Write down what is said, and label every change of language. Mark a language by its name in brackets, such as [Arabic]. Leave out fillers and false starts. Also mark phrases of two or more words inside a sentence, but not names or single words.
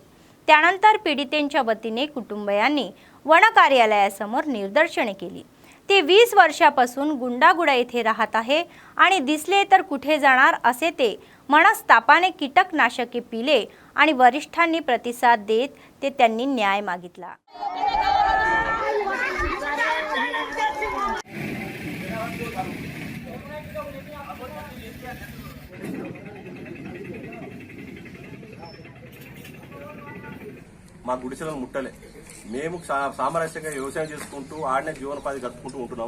[Marathi] त्यानंतर पीडितेंच्या वतीने कुटुंबियांनी वन कार्यालयासमोर निदर्शने केली। ते 20 वर्षापासून गुंडागुडा येथे राहत आहे आणि दिसले तर कुठे जाणार असे ते मनस्तापाने कीटकनाशके पिले आणि वरिष्ठांनी प्रतिसाद देत ते त्यांनी न्याय मागितला। [Telugu] మా గుడిసెలను ముట్టలే మేము సామరస్యంగా వ్యవసాయం చేసుకుంటూ ఆడనే జీవనోపాధి గడుపుకుంటూ ఉంటున్నాము।